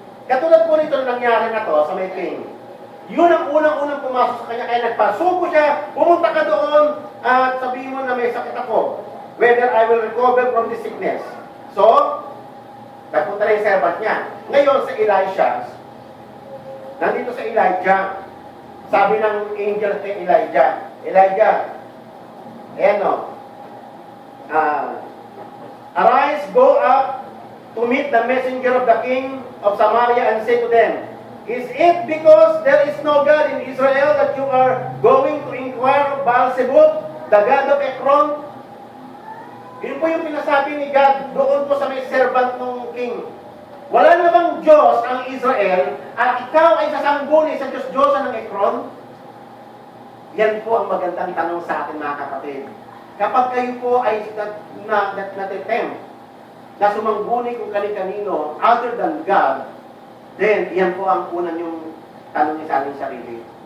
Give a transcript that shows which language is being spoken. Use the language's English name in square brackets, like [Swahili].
[Filipino] Katulad po nito nangyari na to sa may king. Yun ang unang-unang pumasok sa kanya, kaya nagpasuko siya, pumunta ka doon, at sabihin mo na may sakit ako, [English] whether I will recover from this sickness. [Filipino] So, nagpunta na yung servant niya. Ngayon sa Elisha, nandito sa Elijah, sabi ng angel kay Elijah, ayan o, [English] arise, go up to meet the messenger of the king of Samaria and say to them, is it because there is no God in Israel that you are going to inquire of Baal-zebub, the god of Ekron? [Filipino] Yun po yung pinasabi ni God doon po sa may servant ng king. Wala na bang Diyos ang Israel at ikaw ay sasangguni sa Diyos-Diyosan ng Ekron? Yan po ang magandang tanong sa atin mga kapatid. Kapag kayo po ay natitempt na sumangguni kung kani-kanino [English] other than God, [Filipino] then yan po ang unang yung tanong niya sa ating sarili.